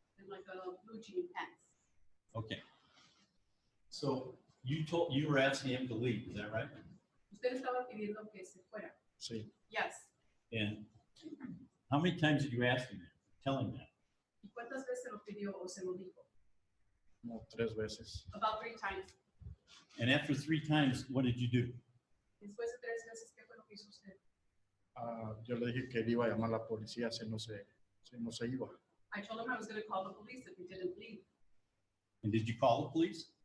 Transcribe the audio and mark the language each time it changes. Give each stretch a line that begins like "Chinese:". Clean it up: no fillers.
English: and like a blue jean pants. Okay. So you were asking him to leave, is that right?
Spanish: Usted estaba pidiendo que se fuera. Sí.
English: Yes. And how many times did you ask him that? Tell him that.
Spanish: ¿Y cuántas veces se lo pidió o se lo dijo? Como 3 veces.
English: About 3 times. And after 3 times, what did you do?
Spanish: Después de 3 veces, ¿qué fue lo que hizo usted? Yo le dije que él iba a llamar a la policía si no se iba.
English: I told him I was going to call the police if he didn't leave. And did you call the police?